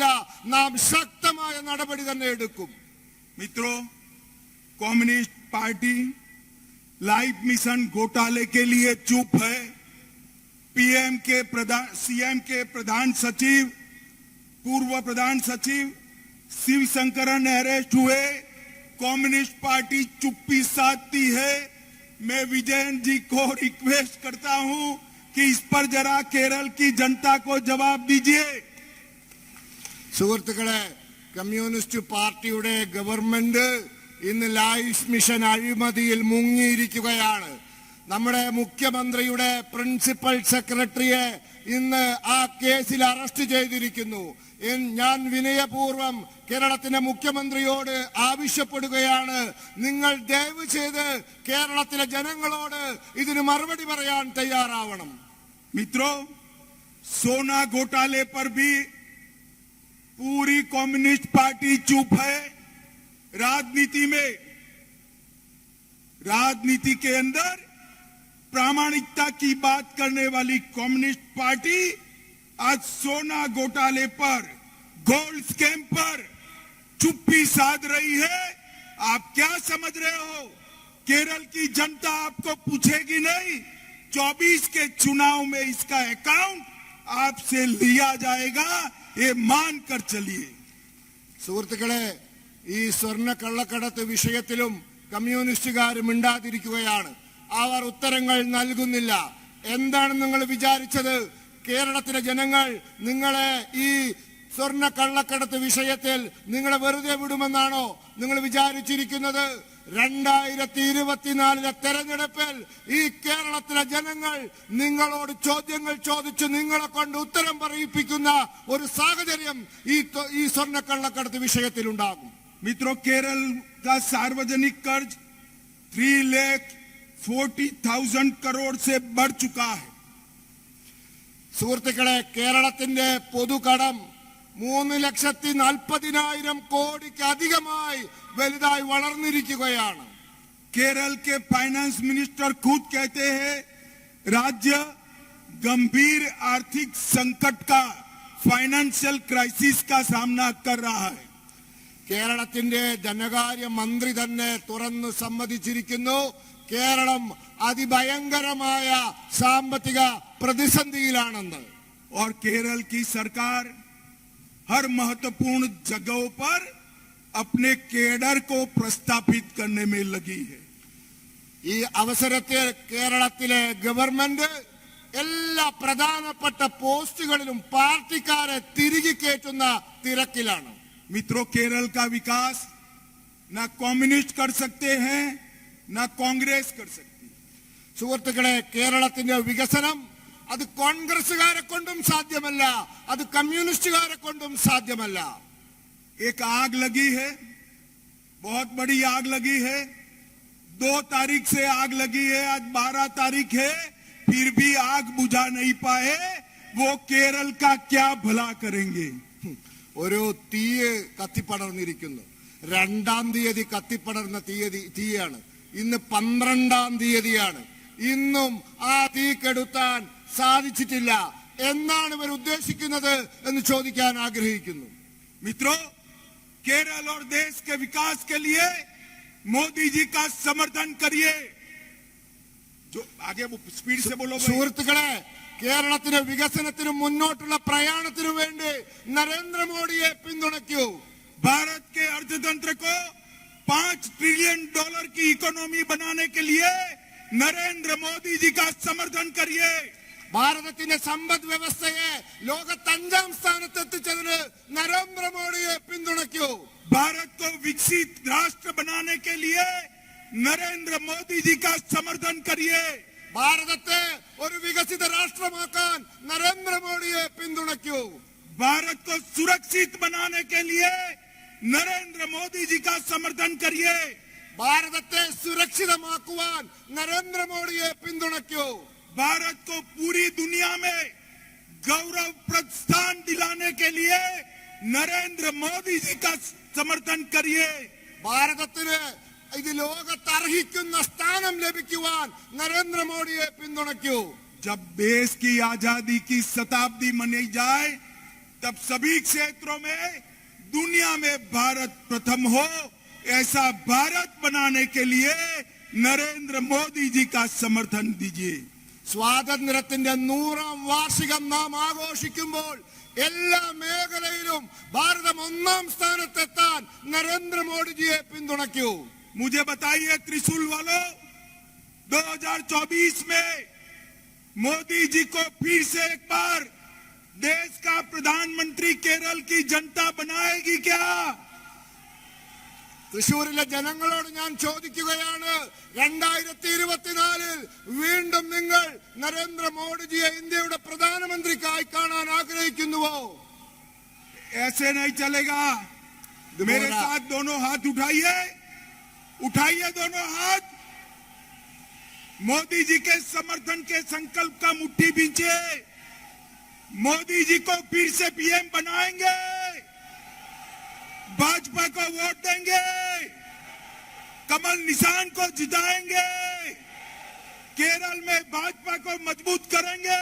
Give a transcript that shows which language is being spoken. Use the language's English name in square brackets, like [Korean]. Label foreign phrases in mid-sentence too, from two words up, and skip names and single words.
[Malayalam] നാം ശക്തമായ നടപടി തന്നെ എടുക്കും. [Hindi] मित्रों, [English] Communist Party Life Mission [Hindi] घोटाले के लिए चुप है. सीएम के प्रधान सचिव, पूर्व प्रधान सचिव शिवशंकरन अरेस्ट हुए. [English] Communist Party [Hindi] चुप्पी साधती है. मैं विजयन जी को रिक्वेस्ट करता हूं कि इस पर जरा केरल की जनता को जवाब दीजिए. [Malayalam] സുഹൃത്തുക്കളെ, കമ്മ്യൂണിസ്റ്റ് പാർട്ടിയുടെ ഗവൺമെന്റ് ഇന്ന് ലൈഫ് മിഷൻ അഴിമതിയിൽ മുങ്ങിയിരിക്കുകയാണ്. നമ്മുടെ മുഖ്യമന്ത്രിയുടെ പ്രിൻസിപ്പൽ സെക്രട്ടറിയെ ഇന്ന് ആ കേസിൽ അറസ്റ്റ് ചെയ്തിരിക്കുന്നു. ഞാൻ വിനയപൂർവ്വം കേരളത്തിന്റെ മുഖ്യമന്ത്രിയോട് ആവശ്യപ്പെടുകയാണ്, നിങ്ങൾ ദയവ് ചെയ്ത് കേരളത്തിലെ ജനങ്ങളോട് ഇതിന് മറുപടി പറയാൻ തയ്യാറാവണം. [Hindi] मित्रों, सोना घोटाले पर भी पूरी [English] Communist Party [Hindi] चुप है। राजनीति के अंदर प्रामाणिकता की बात करने वाली [English] Communist Party [Hindi] आज सोना घोटाले पर, [English] gold scam [Hindi] पर चुप्पी साध रही है। आप क्या समझ रहे हो? केरल की जनता आपको पूछेगी नहीं। 24 के चुनाव में इसका अकाउंट आपसे लिया जाएगा, ये मानकर चलिए। [Malayalam] സുഹൃത്തുക്കളെ, ഈ സ്വർണ്ണ കള്ളക്കടത്ത് വിഷയത്തിലും കമ്മ്യൂണിസ്റ്റുകാർ മിണ്ടാതിരിക്കുകയാണ്. അവർ ഉത്തരങ്ങൾ നൽകുന്നില്ല. എന്താണ് നിങ്ങൾ വിചാരിച്ചത്? കേരളത്തിലെ ജനങ്ങൾ നിങ്ങളെ ഈ സ്വർണ്ണ കള്ളക്കടത്ത് വിഷയത്തിൽ നിങ്ങളെ വെറുതെ വിടുമെന്നാണോ നിങ്ങൾ വിചാരിച്ചിരിക്കുന്നത്? 2024 തെരഞ്ഞെടുപ്പിൽ ഈ കേരളത്തിലെ ജനങ്ങൾ നിങ്ങളോട് ചോദ്യങ്ങൾ ചോദിച്ച് നിങ്ങളെ കൊണ്ട് ഉത്തരം പറയിപ്പിക്കുന്ന ഒരു സാഹചര്യം ഈ സ്വർണ്ണ കള്ളക്കടത്ത് വിഷയത്തിൽ ഉണ്ടാകും. [Hindi] मित्रों, केरल का सार्वजनिक कर्ज 3,40,000 करोड़ से बढ़ चुका है। [Malayalam] സുഹൃത്തുക്കളെ, കേരളത്തിന്റെ പൊതുകടം 3,40,000 കോടിക്ക് അധികമായി വലുതായി വളർന്നിരിക്കുകയാണ്. [Hindi] केरल के [English] Finance Minister [Hindi] खुद कहते हैं राज्य गंभीर आर्थिक संकट का, [English] financial crisis [Hindi] का सामना कर रहा है। [Malayalam] കേരളത്തിന്റെ ധനകാര്യ മന്ത്രി തന്നെ തുറന്നു സമ്മതിച്ചിരിക്കുന്നു, കേരളം അതിഭയങ്കരമായ സാമ്പത്തിക പ്രതിസന്ധിയിലാണെന്ന്. [Hindi] और केरल की सरकार हर महत्वपूर्ण जगहों पर अपने केडर को प्रस्थापित करने में लगी है। [Malayalam] ഈ അവസരത്തിൽ കേരളത്തിലെ ഗവൺമെന്റ് എല്ലാ പ്രധാനപ്പെട്ട പോസ്റ്റുകളിലും പാർട്ടിക്കാരെ തിരികെ കയറ്റുന്ന തിരക്കിലാണ്. [Hindi] मित्रों, केरल का विकास ना कम्युनिस्ट कर सकते हैं, ना कांग्रेस कर सकती है। [Malayalam] സുഹൃത്തുക്കളെ, കേരളത്തിന്റെ വികസനം അത് കോൺഗ്രസുകാരെ കൊണ്ടും സാധ്യമല്ല, അത് കമ്മ്യൂണിസ്റ്റുകാരെ കൊണ്ടും സാധ്യമല്ല. [Hindi] एक आग लगी है, बहुत बड़ी आग लगी है। 2 तारीख से आग लगी है, आज 12 तारीख है, फिर भी आग बुझा नहीं पाए। वो केरल का क्या भला करेंगे? [Malayalam] ഒരു തീയ് കത്തിപ്പടർന്നിരിക്കുന്നു. 2-ാം തീയതി കത്തിപ്പടർന്ന തീയാണ്. ഇന്ന് 12-ാം തീയതിയാണ്. ഇന്നും ആ തീ കെടുത്താൻ സാധിച്ചിട്ടില്ല. എന്നാണ് ഇവർ ഉദ്ദേശിക്കുന്നത് എന്ന് ചോദിക്കാൻ ആഗ്രഹിക്കുന്നു. [Hindi] मित्रों, केरल और देश के विकास के लिए मोदी जी का समर्थन करिए। जो आगे वो स्पीड से बोलो। [Malayalam] സുഹൃത്തുക്കളെ, കേരളത്തിന്റെ വികസനത്തിനും മുന്നോട്ടുള്ള പ്രയാണത്തിനു വേണ്ടി നരേന്ദ്രമോദിയെ പിന്തുണയ്ക്കൂ. [Hindi] भारत के अर्थतंत्र को $5 ट्रिलियन की इकोनॉमी बनाने के लिए नरेंद्र मोदी जी का समर्थन करिए। [Malayalam] ഭാരതത്തിന്റെ സമ്പദ് വ്യവസ്ഥയെ ലോകത്ത് 5-ാം സ്ഥാനത്ത് എത്തിച്ചതിന് നരേന്ദ്രമോദിയെ പിന്തുണയ്ക്കൂ. [Hindi] भारत को विकसित राष्ट्र बनाने के लिए नरेंद्र मोदी जी का समर्थन करिए। [Malayalam] ഭാരതത്തെ ഒരു വികസിത രാഷ്ട്രമാക്കാൻ നരേന്ദ്രമോദിയെ പിന്തുണയ്ക്കൂ. [Hindi] भारत को सुरक्षित बनाने के लिए नरेंद्र मोदी जी का समर्थन करिए। [Malayalam] ഭാരതത്തെ സുരക്ഷിതമാക്കുവാൻ നരേന്ദ്രമോദിയെ പിന്തുണയ്ക്കൂ. [Hindi] भारत को पूरी दुनिया में गौरवप्रद स्थान दिलाने के लिए नरेंद्र मोदी जी का समर्थन करिए। [Malayalam] ഭാരതത്തിന് ഇത് ലോകത്ത് അർഹിക്കുന്ന സ്ഥാനം ലഭിക്കുവാൻ നരേന്ദ്രമോദിയെ പിന്തുണയ്ക്കൂ. [Hindi] जब देश की आजादी की शताब्दी मनाई जाए, तब सभी क्षेत्रों में दुनिया में भारत प्रथम हो, ऐसा भारत बनाने के लिए नरेंद्र मोदी जी का समर्थन दीजिए। [Malayalam] സ്വാതന്ത്ര്യത്തിന്റെ 100-ാം വാർഷികം നാം ആഘോഷിക്കുമ്പോൾ എല്ലാ മേഖലയിലും ഭാരതം 1-ാം സ്ഥാനത്തെത്താൻ നരേന്ദ്രമോദിജിയെ പിന്തുണയ്ക്കൂ. [Hindi] मुझे बताइए त्रिशूल वालों, 2024 में मोदी जी को फिर से एक बार देश का प्रधानमंत्री केरल की जनता बनाएगी क्या? [Malayalam] തൃശൂരിലെ ജനങ്ങളോട് ഞാൻ ചോദിക്കുകയാണ്, 2024 വീണ്ടും നിങ്ങൾ നരേന്ദ്രമോദിജിയെ ഇന്ത്യയുടെ പ്രധാനമന്ത്രിക്കായി കാണാൻ ആഗ്രഹിക്കുന്നുവോ? [Hindi] ऐसे नहीं चलेगा। मेरे दोबारा। साथ दोनों हाथ उठाइए, उठाइए दोनों हाथ। मोदी जी के समर्थन के संकल्प का मुट्ठी बींचे। मोदी जी को फिर से पीएम बनाएंगे, भाजपा को वोट देंगे, कमल निशान को जिताएंगे, केरल में भाजपा को मजबूत करेंगे।